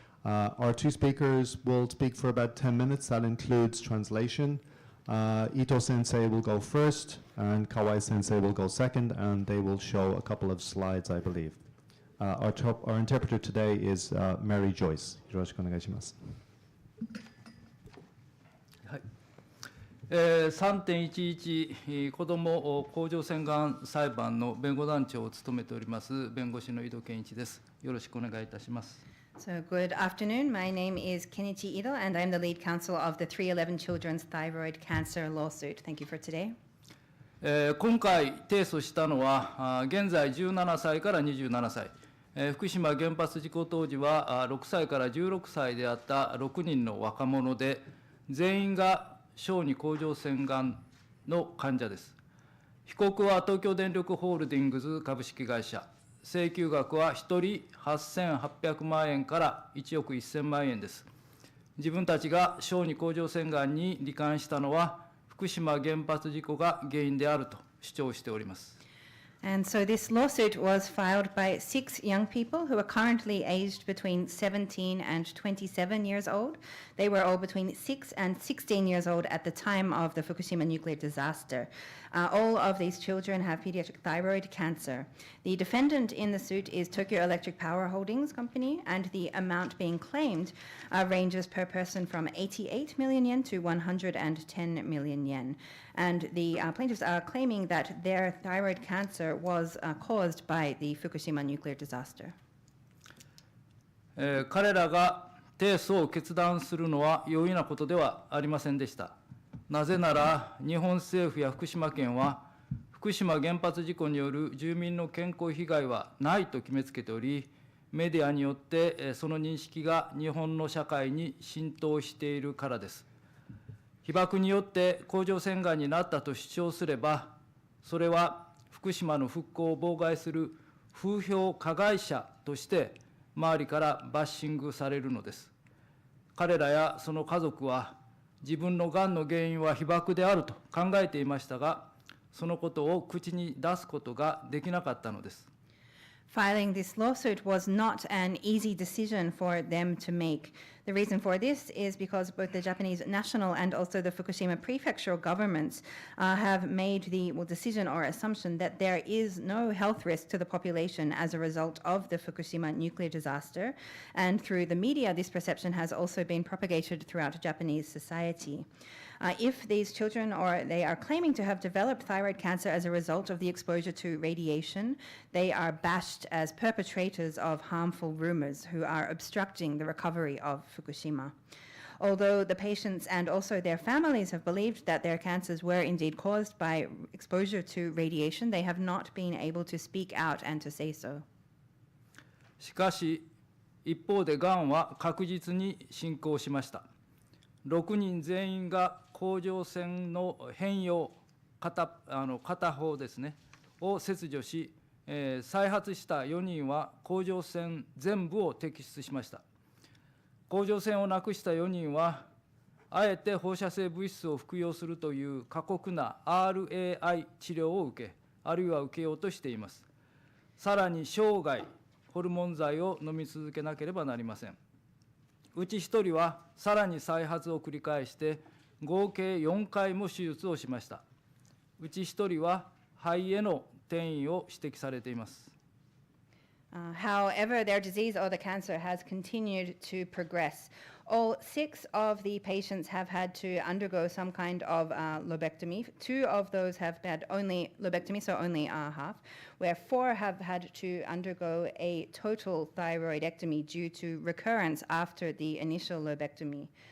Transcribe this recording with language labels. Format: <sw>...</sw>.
<en>Our 2 speakers will speak for about 10 minutes. That includes translation. Ito-sensei will go first, and Kawai-sensei will go second, and they will show a couple of slides, I believe. Our interpreter today is Mary Joyce.</en> <ja>よろしくお願いします。 3.11 子ども甲状腺がん裁判の弁護団長を務めております弁護士の井戸健一です。よろしくお願いいたします。</ja> <en>So good afternoon. My name is Kenichi Ito, and I'm the lead counsel of the 311 Children's Thyroid-Cancer lawsuit. Thank you for today.</en> <ja>今回提訴したのは現在17歳から27歳、福島原発事故当時は6歳から16歳であった6人の若者で、全員が小児甲状腺がんの患者です。被告は東京電力ホールディングス株式会社、請求額は1人8800万円から1億1000万円です。自分たちが小児甲状腺がんに罹患したのは福島原発事故が原因であると主張しております。</ja> <en>And so this lawsuit was filed by 6 young people who are currently aged between 17 and 27 years old. They were all between 6 and 16 years old at the time of the Fukushima nuclear disaster. All of these children have pediatric thyroid cancer. The defendant in the suit is Tokyo Electric Power Holdings Company, and the amount being claimed ranges per person from 88 million yen to 110 million yen. And the plaintiffs are claiming that their thyroid cancer was caused by the Fukushima nuclear disaster.</en> <ja>彼らが提訴を決断するのは容易なことではありませんでした。なぜなら、日本政府や福島県は、福島原発事故による住民の健康被害はないと決めつけており、メディアによってその認識が日本の社会に浸透しているからです。被爆によって甲状腺がんになったと主張すれば、それは福島の復興を妨害する風評加害者として周りからバッシングされるのです。彼らやその家族は自分のがんの原因は被爆であると考えていましたが、そのことを口に出すことができなかったのです。</ja> <en>Filing this lawsuit was not an easy decision for them to make. The reason for this is because both the Japanese national and also the Fukushima Prefecture governments have made the decision or assumption that there is no health risk to the population as a result of the Fukushima nuclear disaster. And through the media, this perception has also been propagated throughout Japanese society. If these children or they are claiming to have developed thyroid cancer as a result of the exposure to radiation, they are bashed as perpetrators of harmful rumors who are obstructing the recovery of Fukushima. Although the patients and also their families have believed that their cancers were indeed caused by exposure to radiation, they have not been able to speak out and to say so.</en> <ja>しかし、一方でがんは確実に進行しました。 6人全員が甲状腺の変容、片方ですね、を切除し、再発した4人は甲状腺全部を摘出しました。甲状腺をなくした4人は、あえて放射性物質を服用するという過酷な RAI 治療を受け、あるいは受けようとしています。さらに生涯、ホルモン剤を飲み続けなければなりません。うち1人はさらに再発を繰り返して合計4回も手術をしました。うち1人は肺への転移を指摘されています。</ja> <en>However, their disease or the cancer has continued to progress. All 6 of the patients have had to undergo some kind of lobectomy. 2 of those have had only lobectomy, so only half, where 4 have had to undergo a total thyroidectomy due to recurrence after the initial lobectomy.</en>